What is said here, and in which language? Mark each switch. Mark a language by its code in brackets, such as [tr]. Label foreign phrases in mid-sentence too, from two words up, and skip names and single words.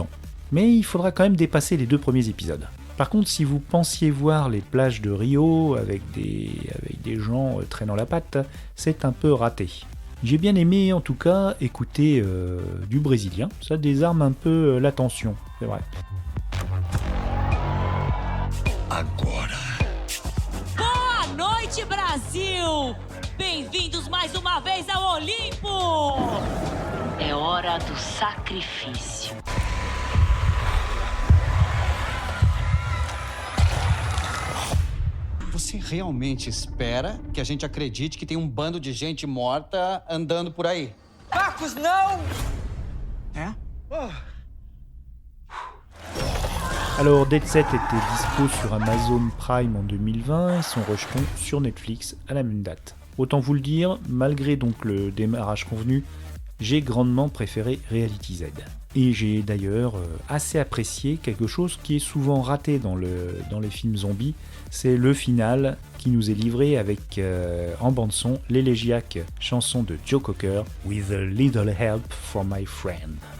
[fr] Mais il faudra quand même dépasser les 2 premiers épisodes. Par contre, si vous pensiez voir les plages de Rio avec des gens traînant la patte, c'est un peu raté. J'ai bien aimé en tout cas écouter du brésilien, ça désarme un peu l'attention, c'est vrai. [pt] Agora. Boa noite, Brasil! Bem-vindos mais uma vez ao Olimpo! É hora do sacrifício. Você realmente espera que a gente acredite que tem um bando de gente morta andando por aí? Marcos, não! É? [fr] Alors Dead Set était dispo sur Amazon Prime en 2020 et son rejeton sur Netflix à la même date. Autant vous le dire, malgré donc le démarrage convenu, j'ai grandement préféré Reality Z. Et j'ai d'ailleurs assez apprécié quelque chose qui est souvent raté dans les films zombies, c'est le final qui nous est livré avec en bande-son l'élégiaque chanson de Joe Cocker, With a Little Help from My Friend.